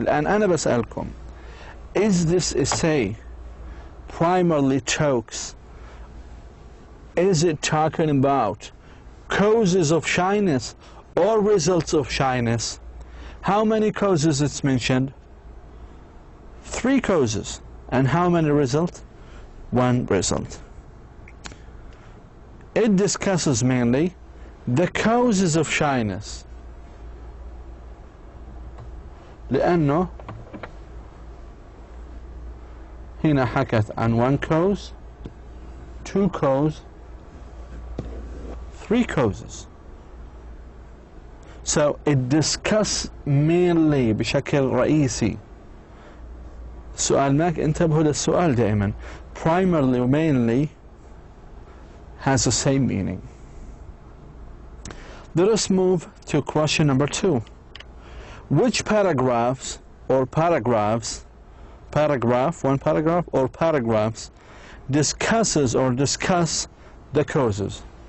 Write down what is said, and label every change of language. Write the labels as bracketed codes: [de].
[ar] الآن أنا بسألكم، [en] is this essay primarily talks, is it talking about causes of shyness or results of shyness? How many causes it's mentioned? 3 causes. And how many results? 1 result. It discusses mainly the causes of shyness. [ar] لأنه هنا حكت عن [en] 1 cause, 2 cause, 3 causes. So it discusses mainly [ar] بشكل رئيسي. سؤال ماك انتبهوا للسؤال دائما. [en] Primarily or mainly has the same meaning. Let us move to question number 2. Which paragraphs or paragraphs, one paragraph or paragraphs, discusses or discuss the causes?